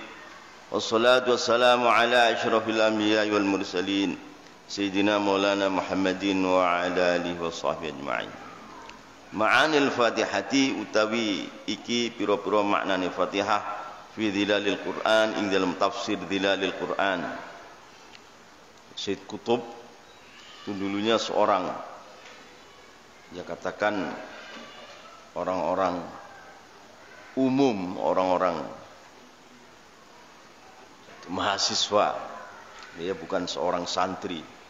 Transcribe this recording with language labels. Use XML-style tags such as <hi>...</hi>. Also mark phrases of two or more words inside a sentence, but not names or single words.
<ar>والصلاة والسلام على أشرف الأنبياء والمرسلين سيدنا مولانا محمد وعلى آله وصحبه أجمعين. معاني الفاتحة</ar> <jv>utawi iki pira-pira maknane Fatihah fi dhilalil Qur'an ing dalam tafsir dhilalil Qur'an.</jv> <id>Syed Qutb itu dulunya seorang, dia katakan orang-orang umum, orang-orang mahasiswa, dia bukan seorang santri.</id>